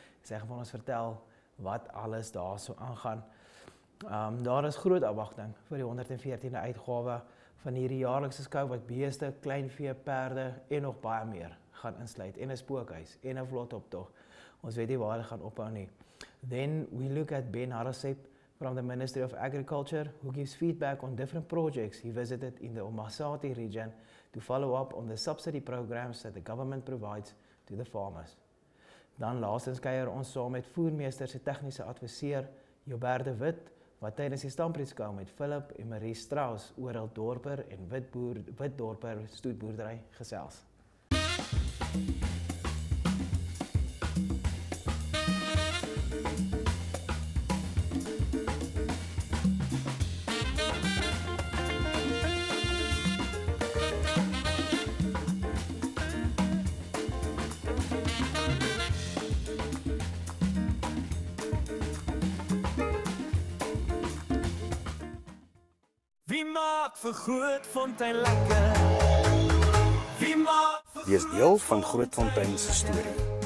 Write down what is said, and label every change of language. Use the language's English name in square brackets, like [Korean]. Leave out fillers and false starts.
[Afrikaans] Sy gaan vir ons vertel wat alles daar so aangaan. Daar is groot afwagting vir die 114de uitgawe van hierdie jaarlikse skou wat beeste, kleinvee, perde en nog baie meer gaan insluit en 'n spookhuis en 'n vlotoptog. Ons weet nie waar dit gaan ophou nie. [English] Then we look at Ben Harasep from the Ministry of Agriculture, who gives feedback on different projects he visited in the Omasati region to follow up on the subsidy programs that the government provides to the farmers. [Afrikaans] Dan laastens kuier ons saam met voermeester se tegniese adviseur Jobert de Wit, wat tydens die stamprietskou met Philip en Marie Strauss oor hul dorper en witdorper stoetboerdery gesels. Wie maak vir Grootfontein lekker? Wie maak vir Wees deel van Grootfontein se storie.